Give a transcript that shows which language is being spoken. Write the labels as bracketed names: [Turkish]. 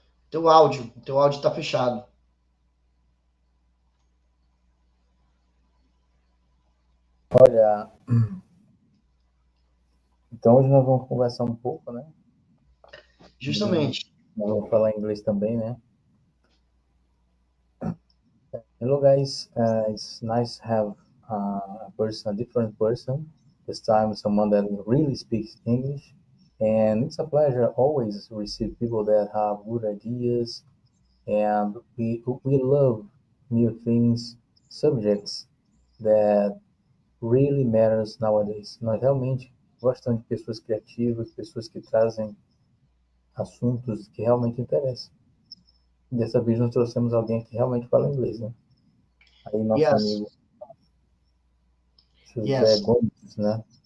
[Portuguese] Teu áudio está fechado. Olha, então hoje nós vamos conversar um pouco, né? E Justamente. nós vamos falar inglês também, né? [English] Hello guys, it's nice to have a person, a different person. This time, someone that really speaks English, and it's a pleasure always to receive people that have good ideas, and we love new things, subjects that really matters nowadays. [Portuguese] Nós realmente gostamos de pessoas criativas, pessoas que trazem assuntos que realmente interessam. Dessa vez nós trouxemos alguém que realmente fala inglês, né? Aí nosso [English] Yes, [Portuguese] amigo José [English] yes, [Portuguese] Gomes, né?